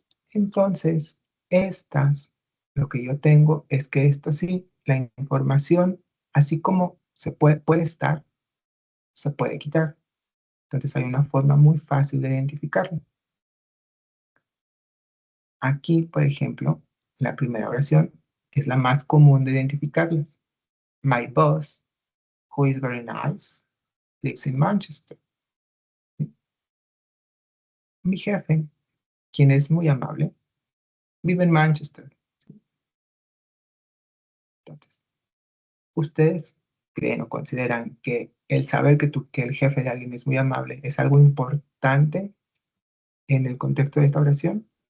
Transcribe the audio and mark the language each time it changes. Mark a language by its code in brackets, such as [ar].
[es] Entonces, lo que yo tengo es que esto sí, la información, así como se puede estar, se puede quitar. Entonces hay una forma muy fácil de identificarlo. Aquí, por ejemplo, la primera oración es la más común de identificarlas. [en] My boss, who is very nice, lives in Manchester. [es] Mi jefe, quien es muy amable, vive en Manchester. Entonces, ¿ustedes creen o consideran que el saber que el jefe de alguien es muy amable es algo importante en el contexto de esta oración?